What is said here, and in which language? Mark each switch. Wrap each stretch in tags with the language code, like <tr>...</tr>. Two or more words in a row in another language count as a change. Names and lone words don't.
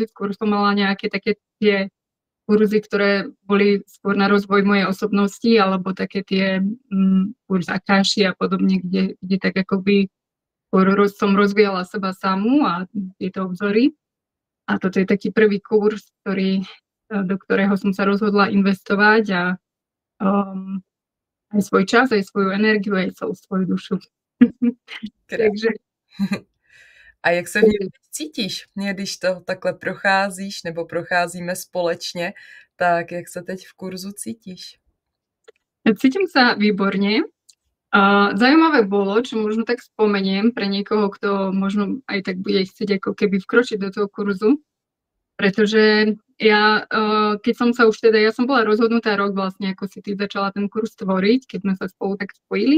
<sk>Skôr som mala nejaké také tie kurzy, ktoré boli skôr na rozvoj mojej osobnosti alebo také tie kurz Akáši a podobne, kde tak akoby som rozvíjala seba samú a tieto obzory. A toto je taký prvý kurz, do ktorého som sa rozhodla investovať a aj svoj čas, aj svoju energiu, aj svoju dušu. Takže...</sk> <cs>A jak se v něm cítíš? Když to takhle procházíš, nebo procházíme společně, tak jak se teď v kurzu cítíš?</cs> <sk>Cítim sa výborne. Zaujímavé bolo, čo možno tak spomeniem pre niekoho, kto možno aj tak bude chcieť ako keby vkročiť do toho kurzu, pretože ja, keď som sa už teda, ja som bola rozhodnutá rok vlastne, ako si ty začala ten kurz tvoriť, keď sme sa spolu tak spojili.</sk>